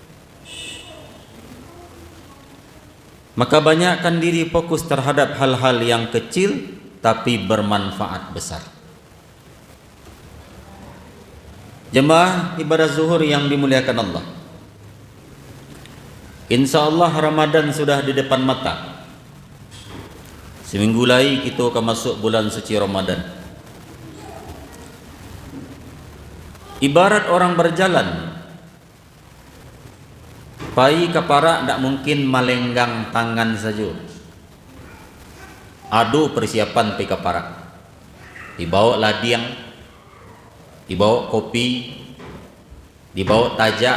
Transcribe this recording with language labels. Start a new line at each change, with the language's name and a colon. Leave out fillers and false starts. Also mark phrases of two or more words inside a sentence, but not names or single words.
Indonesian: Maka banyakkan diri fokus terhadap hal-hal yang kecil tapi bermanfaat besar. Jemaah ibadah zuhur yang dimuliakan Allah, InsyaAllah Ramadan sudah di depan mata. Seminggu lagi kita akan masuk bulan suci Ramadan. Ibarat orang berjalan,
Minangkabau: pai kapara
Indonesian: tak mungkin melenggang tangan saja.
Minangkabau: Adu persiapan pai kapara.
Indonesian: Dibawa ladiang, dibawa kopi, dibawa tajak.